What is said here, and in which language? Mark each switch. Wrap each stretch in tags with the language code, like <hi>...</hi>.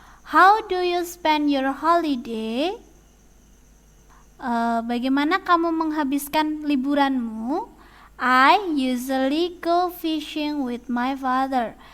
<en>How do you spend your holiday?</en> <id>Bagaimana kamu menghabiskan liburanmu?</id> <en>I usually go fishing with my father.</en>